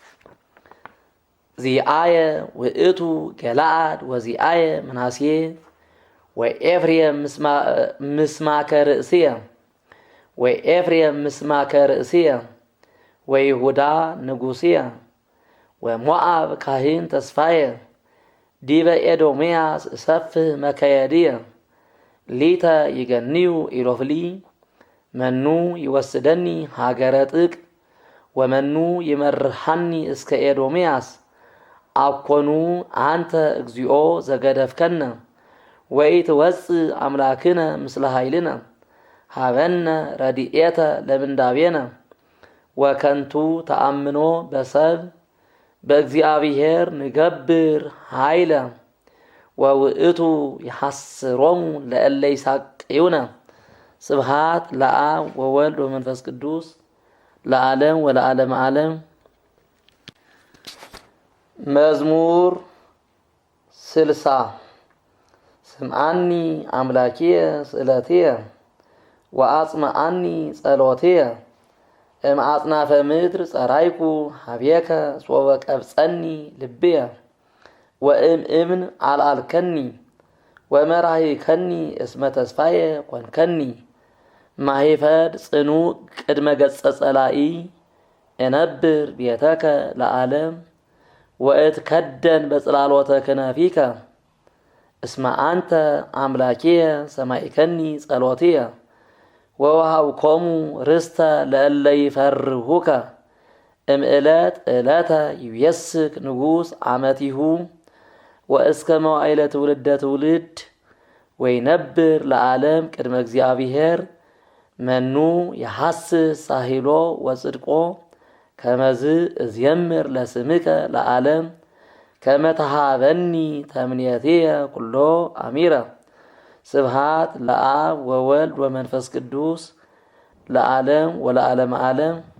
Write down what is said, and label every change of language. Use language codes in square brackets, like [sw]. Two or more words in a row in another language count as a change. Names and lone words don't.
[gez] ዚአየ ውእቱ ገለዓድ ወዚአየ ምናሴ ወኤፍሬም ምስማከ ርእስየ ወኤፍሬም ምስማከ ርእስየ ወይሁዳ ንጉሥየ ወሞዓብ ካህን ተስፋየ ዲበ ኤዶምያስ እሰፍህ መከየድየ ሊተ ይገንዩ ኢሎፍሊ መኑ ይወስደኒ ሀገረ ጥቅ ወመኑ ይመርሐኒ እስከ ኤዶምያስ አኮኑ አንተ እግዚኦ ዘገደፍከነ ወኢትወፅእ አምላክነ ምስለ ኃይልነ ሀበነ ረድኤተ ለምንዳቤነ ወከንቱ ተአምኖ በሰብ በእግዚአብሔር ንገብር ኃይለ ወውእቱ ይሐስሮሙ ለእለ ይሳቅዩነ ስብሐት ለአብ ወወልድ ወመንፈስ ቅዱስ ለዓለም ወለዓለመ ዓለም። መዝሙር 60 ስምዓኒ አምላኪየ ስእለትየ ወአጽምዓኒ ጸሎትየ እምአጽናፈ ምድር ጸራይኩ ሀቤከ ሶበ ቀብጸኒ ልብየ ወእምእምን አልአልከኒ ወመራሂከኒ እስመ ተስፋየ ኮንከኒ ማሂፈድ ጽኑዕ ቅድመ ገጸ ጸላኢ እነብር ቤተከ ለዓለም ወእትከደን በጽላሎተ ክነፊከ እስመ አንተ አምላኪየ ሰማዕከኒ ጸሎትየ ወወሃብኮሙ ርስተ ለእለ ይፈርሁከ እምዕለት ዕለተ ይቤስክ ንጉሥ ዓመቲሁ ወእስከ መዋዕለ ትውልደ ትውልድ ወይነብር ለዓለም ቅድመ እግዚአብሔር መኑ የሐስስ ሳሂሎ ወጽድቆ ከመዝ እዝየምር ለስምከ ለዓለም ከመተሃበኒ ተምኔትየ ኩሎ አሚረ ስብሃት ለአብ ወወልድ ወመንፈስ ቅዱስ ለዓለም ወለዓለመ ዓለም።